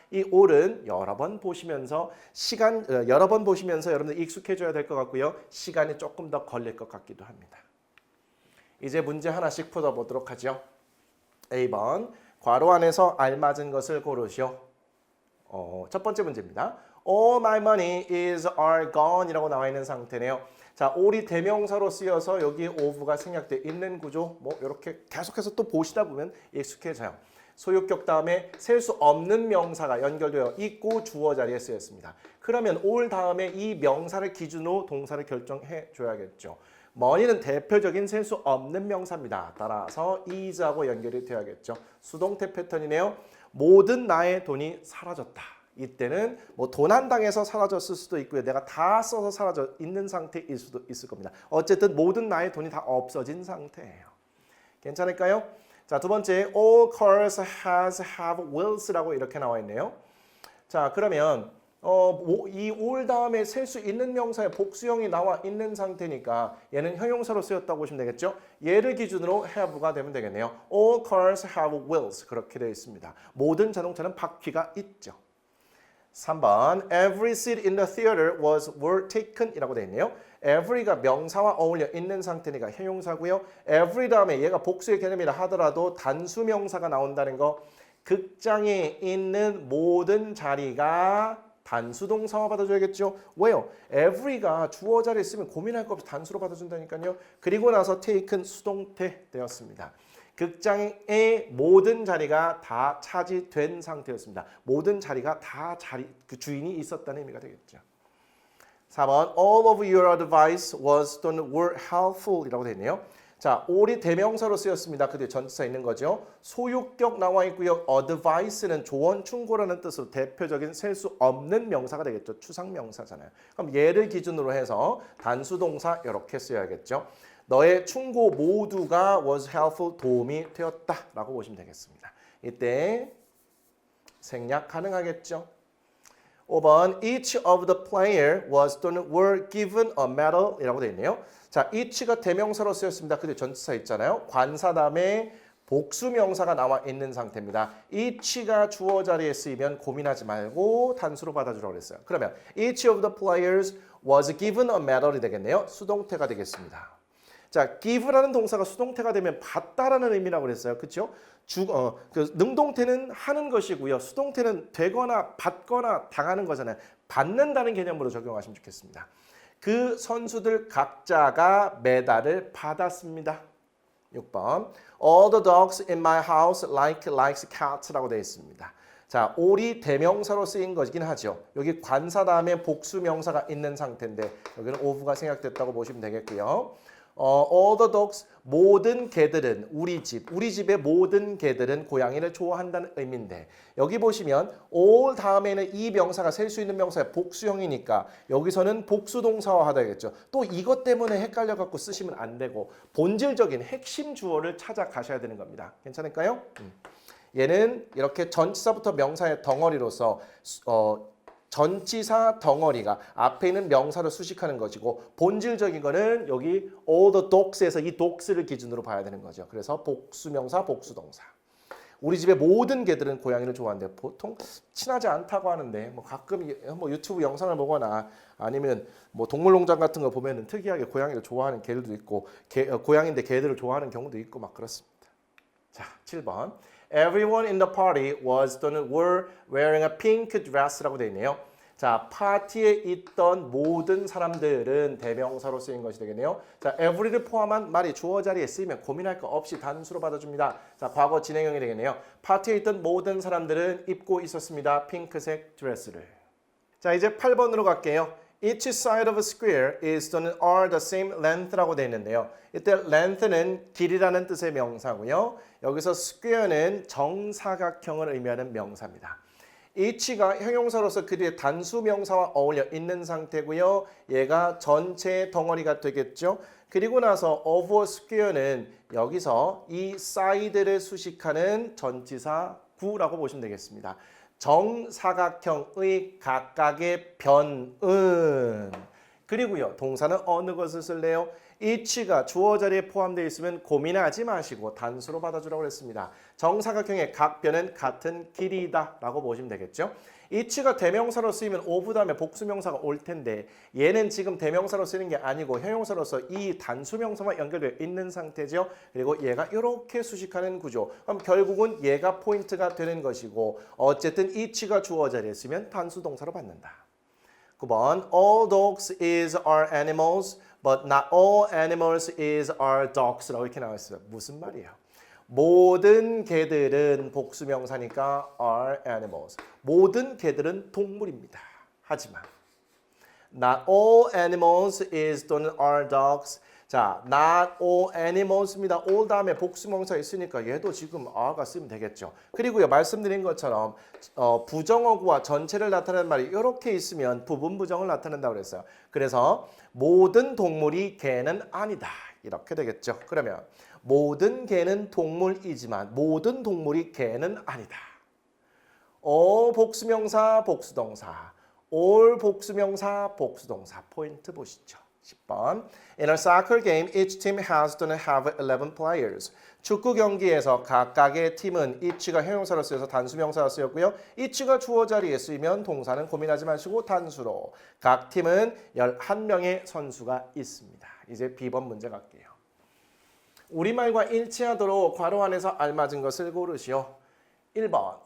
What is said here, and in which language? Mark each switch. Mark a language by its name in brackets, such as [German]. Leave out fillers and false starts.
[Korean] 이 all은 여러 번 보시면서 여러분들 익숙해져야 될 것 같고요. 시간이 조금 더 걸릴 것 같기도 합니다. 이제 문제 하나씩 풀어보도록 하죠. A번 괄호 안에서 알맞은 것을 고르시오. 첫 번째 문제입니다. [English] All my money is all gone [Korean] 이라고 나와 있는 상태네요. 자, all이 대명사로 쓰여서 여기 of가 생략되어 있는 구조 뭐 이렇게 계속해서 또 보시다 보면 익숙해져요. 소유격 다음에 셀 수 없는 명사가 연결되어 있고 주어 자리에 쓰였습니다. 그러면 all 다음에 이 명사를 기준으로 동사를 결정해 줘야겠죠. money는 대표적인 셀 수 없는 명사입니다. 따라서 is하고 연결이 되어야겠죠. 수동태 패턴이네요. 모든 나의 돈이 사라졌다. 이때는 뭐 도난당해서 사라졌을 수도 있고요. 내가 다 써서 사라져 있는 상태일 수도 있을 겁니다. 어쨌든 모든 나의 돈이 다 없어진 상태예요. 괜찮을까요? 자, 두 번째 [English] all cars have wheels [Korean] 라고 이렇게 나와 있네요. 자, 그러면 이 all 다음에 셀 수 있는 명사의 복수형이 나와 있는 상태니까 얘는 형용사로 쓰였다고 보시면 되겠죠. 얘를 기준으로 have가 되면 되겠네요. [English] All cars have wheels [Korean] 그렇게 되어 있습니다. 모든 자동차는 바퀴가 있죠. [English] 3번 Every seat in the theater were taken [Korean] 이라고 되어 있네요. every가 명사와 어울려 있는 상태니까 형용사고요. every 다음에 얘가 복수의 개념이라 하더라도 단수 명사가 나온다는 거 극장에 있는 모든 자리가 단수동사와 받아줘야겠죠. 왜요? every가 주어 자리에 있으면 고민할 거 없이 단수로 받아준다니까요. 그리고 나서 taken 수동태 되었습니다. 극장의 모든 자리가 다 차지된 상태였습니다. 모든 자리가 다 그 주인이 있었다는 의미가 되겠죠. [English] 4번 All of your advice were helpful [Korean] 이라고 되어 있네요. 자, all이 대명사로 쓰였습니다. 그 뒤에 전치사 있는 거죠. 소유격 나와 있고요. advice는 조언, 충고라는 뜻으로 대표적인 셀 수 없는 명사가 되겠죠. 추상명사잖아요. 그럼 얘를 기준으로 해서 단수동사 이렇게 써야겠죠. 너의 충고 모두가 [English] was helpful, [Korean] 도움이 되었다라고 보시면 되겠습니다. 이때 생략 가능하겠죠. [English] 5번 each of the player was [Korean] 또는 [English] were given a medal [Korean] 이라고 되어 있네요. 자, each가 대명사로 쓰였습니다. 근데 전치사 있잖아요. 관사 다음에 복수명사가 나와 있는 상태입니다. each가 주어 자리에 쓰이면 고민하지 말고 단수로 받아주라고 그랬어요. 그러면 [English] each of the players was given a medal [Korean] 이 되겠네요. 수동태가 되겠습니다. 자, give라는 동사가 수동태가 되면 받다라는 의미라고 그랬어요. 그렇죠? 그 능동태는 하는 것이고요. 수동태는 되거나 받거나 당하는 거잖아요. 받는다는 개념으로 적용하시면 좋겠습니다. 그 선수들 각자가 메달을 받았습니다. [English] 6번 All the dogs in my house likes cats [Korean] 라고 되어 있습니다. 자, all이 대명사로 쓰인 것이긴 하죠. 여기 관사 다음에 복수명사가 있는 상태인데 여기는 of가 생략됐다고 보시면 되겠고요. [English] all the dogs, [Korean] 모든 개들은 우리 집의 모든 개들은 고양이를 좋아한다는 의미인데 여기 보시면 all 다음에는 이 명사가 셀 수 있는 명사의 복수형이니까 여기서는 복수동사화하다 되겠죠. 또 이것 때문에 헷갈려 갖고 쓰시면 안 되고 본질적인 핵심 주어를 찾아가셔야 되는 겁니다. 괜찮을까요? 얘는 이렇게 전치사부터 명사의 덩어리로서 전치사 덩어리가 앞에 있는 명사를 수식하는 것이고 본질적인 거는 여기 [English] all the dogs [Korean] 에서 이 dogs를 기준으로 봐야 되는 거죠. 그래서 복수명사, 복수동사. 우리 집의 모든 개들은 고양이를 좋아하는데 보통 친하지 않다고 하는데 뭐 가끔 뭐 유튜브 영상을 보거나 아니면 뭐 동물농장 같은 거 보면은 특이하게 고양이를 좋아하는 개들도 있고 고양이인데 개들을 좋아하는 경우도 있고 막 그렇습니다. 자, 7번. [English] Everyone in the party was [Korean] 또는 [English] were wearing a pink dress [Korean] 라고 되어 있네요. 자, 파티에 있던 모든 사람들은 대명사로 쓰인 것이 되겠네요. 자, every를 포함한 말이 주어 자리에 쓰이면 고민할 거 없이 단수로 받아줍니다. 자, 과거 진행형이 되겠네요. 파티에 있던 모든 사람들은 입고 있었습니다. 핑크색 드레스를. 자, 이제 8번으로 갈게요. [English] Each side of a square is [Korean] 또는 [English] are the same length [Korean] 라고 되어 있는데요. 이때 length는 길이라는 뜻의 명사고요. 여기서 square는 정사각형을 의미하는 명사입니다. each가 형용사로서 그 뒤에 단수 명사와 어울려 있는 상태고요. 얘가 전체의 덩어리가 되겠죠. 그리고 나서 of a square는 여기서 이 side를 수식하는 전치사 구라고 보시면 되겠습니다. 정사각형의 각각의 변은 그리고요 동사는 어느 것을 쓸래요? each가 주어 자리에 포함되어 있으면 고민하지 마시고 단수로 받아주라고 했습니다. 정사각형의 각 변은 같은 길이다 라고 보시면 되겠죠. each가 대명사로 쓰이면 of 다음에 복수명사가 올 텐데 얘는 지금 대명사로 쓰는 게 아니고 형용사로서 이 단수명사와 연결되어 있는 상태죠. 그리고 얘가 이렇게 수식하는 구조. 그럼 결국은 얘가 포인트가 되는 것이고 어쨌든 each가 주어 자리에 쓰면 단수동사로 받는다. [English] 9번 All dogs is are animals but not all animals is are dogs [Korean] 라고 이렇게 나와 있어요. 무슨 말이에요? 모든 개들은 복수명사니까 [English] are animals. [Korean] 모든 개들은 동물입니다. 하지만 [English] not all animals is [Korean] 또는 [English] are dogs. 자, not all animals입니다. [Korean] all 다음에 복수명사 있으니까 얘도 지금 are가 쓰면 되겠죠. 그리고요 말씀드린 것처럼 부정어구와 전체를 나타내는 말이 이렇게 있으면 부분 부정을 나타낸다고 그랬어요. 그래서 모든 동물이 개는 아니다. 이렇게 되겠죠. 그러면 모든 개는 동물이지만 모든 동물이 개는 아니다. all 복수명사, 복수동사. all 복수명사, 복수동사. 포인트 보시죠. 10번. [English] In a soccer game, each team has [Korean] 또는 [English] have 11 players. [Korean] 축구 경기에서 각각의 팀은 each가 형용사로 쓰여서 단수명사로 쓰였고요. each가 주어 자리에 쓰이면 동사는 고민하지 마시고 단수로. 각 팀은 11명의 선수가 있습니다. 이제 B번 문제 갈게요. 우리말과 일치하도록 괄호 안에서 알맞은 것을 고르시오. 1번.